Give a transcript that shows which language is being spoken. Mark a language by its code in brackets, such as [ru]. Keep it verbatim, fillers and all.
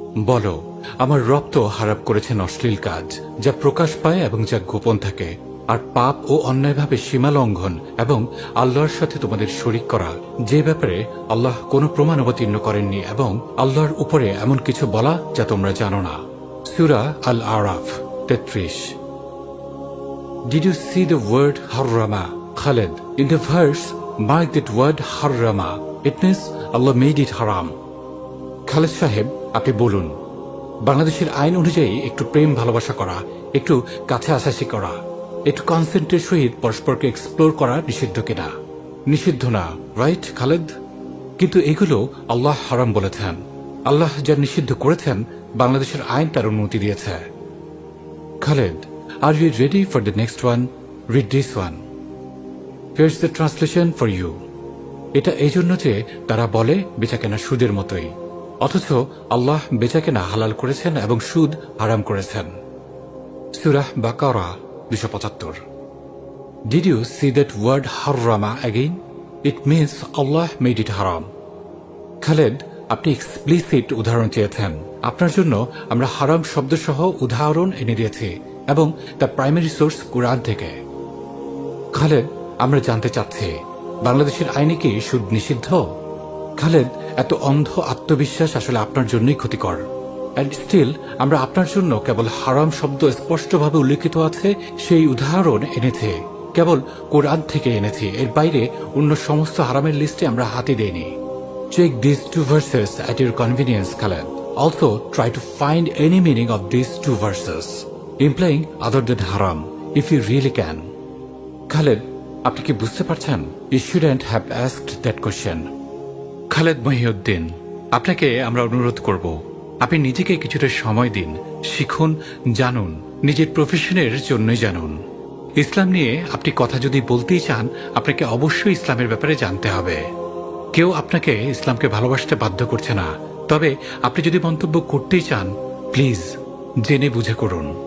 [bn] বলো, আমার রব তো হারাপ করেছেন অশ্লীল কাজ যা প্রকাশ পায় এবং যা গোপন থাকে, আর পাপ ও অন্যায়ভাবে সীমা লঙ্ঘন এবং আল্লাহর সাথে তোমাদের শরিক করা, যে ব্যাপারে আল্লাহ কোনো প্রমাণ অবতীর্ণ করেননি, এবং আল্লাহর উপরে এমন কিছু বলা যা তোমরা জানো না। সূরা আল আরাফ তেত্রিশ। [en] Did you see the word harrama, Khalid? In the verse, mark that word harrama. It means Allah made it haram. [bn] Khaled সাহেব, আপনি বলুন বাংলাদেশের আইন অনুযায়ী একটু প্রেম ভালোবাসা করা, একটু কাছে আশাসি করা, একটু কনসেন্টের সহিত পরস্পরকে এক্সপ্লোর করা নিষিদ্ধ কিনা? নিষিদ্ধ না, রাইট খালেদ? কিন্তু এগুলো আল্লাহ হারাম বলেছেন। আল্লাহ যা নিষিদ্ধ করেছেন বাংলাদেশের আইন তার অনুমতি দিয়েছে। [en] Khalid, are you ready for the next one? Read this one. Here's the translation for you. [bn] এটা এই জন্য যে তারা বলে বেচাকেনা সুদের মতোই, অথচ আল্লাহ বেচাকেনা হালাল করেছেন এবং সুদ হারাম করেছেন। সুরাহ বাকারা দুশো পঁচাত্তর। [en] Did you see that word harrama again? It means Allah made it haram. [bn] Khaled, আপনি এক্সপ্লিসিট উদাহরণ চেয়েছেন। আপনার জন্য আমরা হারাম শব্দ সহ উদাহরণ এনে দিয়েছি, এবং তার প্রাইমারি সোর্স কোরআন থেকে। খালেদ, আমরা জানতে চাচ্ছি বাংলাদেশের আইনে কি সুদ নিষিদ্ধ? খালেদ, এত অন্ধ আত্মবিশ্বাস আসলে আপনার জন্যই ক্ষতিকর। [en] and still [bn] আমরা আপনার জন্য কেবল হারাম শব্দ স্পষ্টভাবে উল্লেখিত আছে সেই উদাহরণ এনেছে, কেবল কোরআন থেকে এনেছি। এর বাইরে অন্য সমস্ত হারামের লিস্টে আমরা হাতে দেইনি। [en] Check these two verses at your convenience, Khaled. Also, try to find any meaning of these two verses, implying other than haram, if you really can. [bn] Khaled, আপনি কি বুঝতে পারছেন? [en] You shouldn't have asked that question. [bn] Khaled Mohiuddin, আপনাকে আমরা অনুরোধ করব, আপনি নিজেকে কিছুটা সময় দিন, শিখুন, জানুন, নিজের প্রফেশনের জন্যই জানুন। ইসলাম নিয়ে আপনি কথা যদি বলতেই চান, আপনাকে অবশ্যই ইসলামের ব্যাপারে জানতে হবে। কেউ আপনাকে ইসলামকে ভালোবাসতে বাধ্য করছে না, তবে আপনি যদি মন্তব্য করতেই চান, প্লিজ জেনে বুঝে করুন।